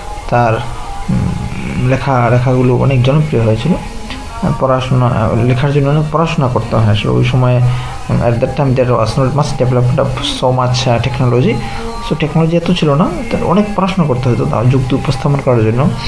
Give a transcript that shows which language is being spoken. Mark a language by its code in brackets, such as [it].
[bn] তার লেখাগুলো অনেক জনপ্রিয় হয়েছিল। পড়াশোনা লেখার জন্য অনেক পড়াশোনা করতে হয় আসলে ওই সময়ে। [en] at that time there was not much development of so much technology. [bn] So technology এত ছিল না, তার অনেক পড়াশোনা করতে হতো যুক্তি উপস্থাপন করার জন্য।